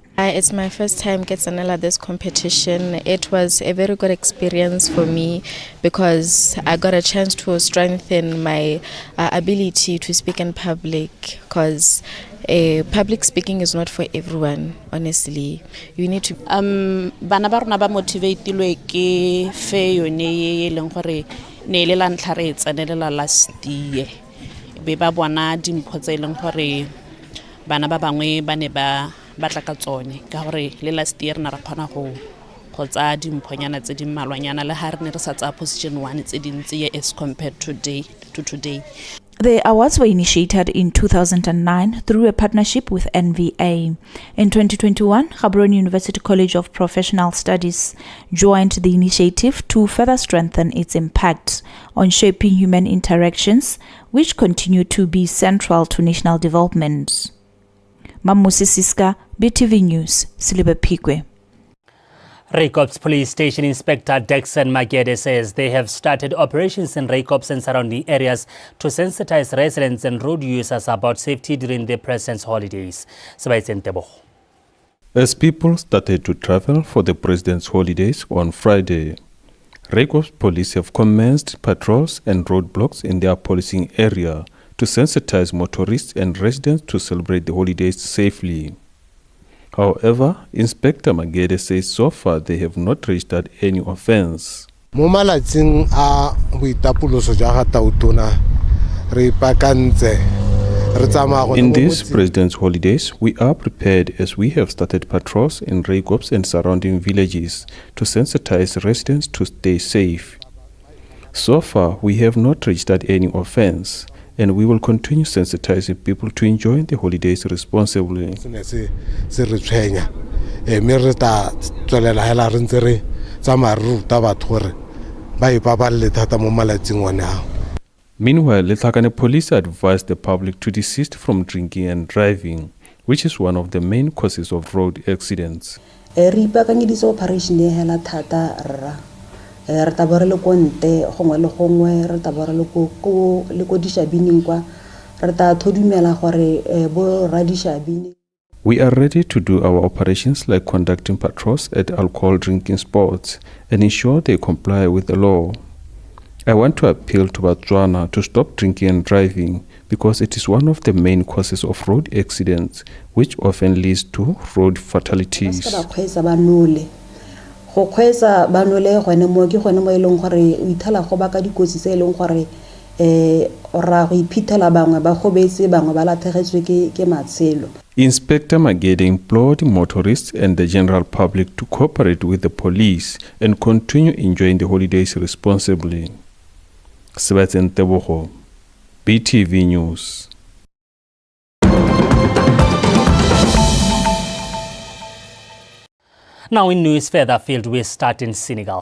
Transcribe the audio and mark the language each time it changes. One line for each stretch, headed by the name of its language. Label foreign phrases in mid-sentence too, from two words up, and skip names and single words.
English: It's my first time getting this competition. It was a very good experience for me because I got a chance to strengthen my ability to speak in public, because public speaking is not for everyone, honestly. You need to
Tswana: bana ba rona ba motivatilwe ke fe yone e leng gore ne le la ntlha re tsenelela
English: last year
Tswana: be ba bona dimpho tse leng gore bana ba bangwe ba ne ba batla ka tsone ka gore le
English: last year
Tswana: na ra khona go tsa dimphonyana tse di mmalwanyana le ha re ne re sa tsa position 1 tse dintsi
English: as compared to today. The awards were initiated in 2009 through a partnership with NVA. In 2021, Gaborone University College of Professional Studies joined the initiative to further strengthen its impact on shaping human interactions, which continue to be central to national development. Mamusi Siska, BTV News, Silibe Pikwe. Raikops Police Station Inspector Dexon Magede says they have started operations in Raikops and surrounding areas to sensitize residents and road users about safety during the President's holidays. As people started to travel for the President's holidays on Friday, Raikops police have commenced patrols and roadblocks in their policing area to sensitize motorists and residents to celebrate the holidays safely. However, Inspector Magede says so far they have not registered any offense.
Tswana: Mo malatsing a boitapoloso jwa ga tautona re ipakantse re tsamaya go.
English: In these President's holidays, we are prepared as we have started patrols in Raikops and surrounding villages to sensitize residents to stay safe. So far, we have not registered any offense, and we will continue sensitizing people to enjoy the holidays responsibly. Meanwhile, Letlhakane police advised the public to desist from drinking and driving, which is one of the main causes of road accidents.
Tswana: Re tabore le konte gongwe le gongwe re tabore le ko dishabini kwa re ta thodumela gore bo radishabini.
English: We are ready to do our operations like conducting patrols at alcohol drinking spots and ensure they comply with the law. I want to appeal to Botswana to stop drinking and driving because it is one of the main causes of road accidents, which often leads to road fatalities.
Tswana: Go kgwetsa banole gone mo ke gone mo eleng gore o ithala go baka dikotsi tse eleng gore ra go iphithela bangwe ba gobetse bangwe ba lathegetswe ke matshelo.
English: Inspector Magede implored motorists and the general public to cooperate with the police and continue enjoying the holidays responsibly. Sebastian Tebogo, BTV News. Now in news further afield, we start in Senegal.